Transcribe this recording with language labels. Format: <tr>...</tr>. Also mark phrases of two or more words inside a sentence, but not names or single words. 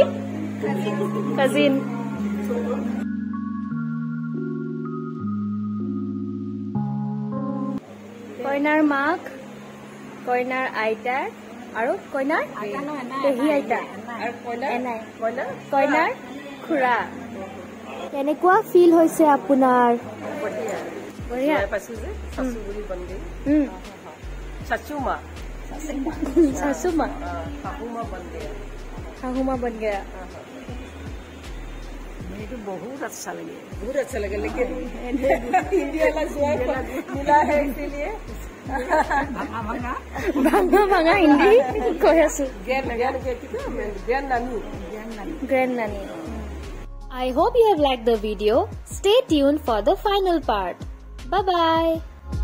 <as>কইনার কি কাজিন কইনাৰ মাক, কইনাৰ আইতাক আৰু কইনাৰ পেহী আইতা, কইনাৰ খুৰা। কেনেকুৱা ফিল হৈছে আপোনাৰ? বঢ়িয়া। শাশুমা শাহুমা</as> <hi>बन गया। बहुत अच्छा लगे लेकिन इंडिया वाला मिला है इसीलिए</hi> <as>ভঙা ভঙা হিন্দী কৈ আছো। গ্ৰেণ্ড নানি।</as> <en>I hope you have liked the video. Stay tuned for the final part. Bye bye.</en>